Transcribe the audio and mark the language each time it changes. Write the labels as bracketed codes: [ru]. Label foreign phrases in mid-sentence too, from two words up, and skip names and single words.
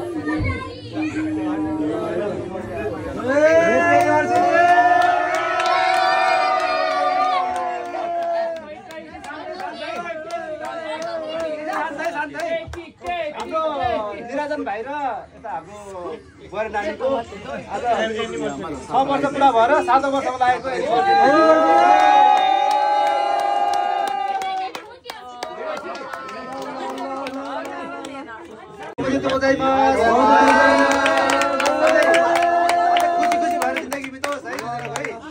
[ne] निराजन भाइ र यता हाम्रो बुहारी नानीको आज 6 वर्ष पुरा भएर 7 वर्षमा लागेको एनिभर्सरी। [ja] とうございます。 [ne] खुसी खुसी भएर जिन्दगी बिताओस् है भाइ।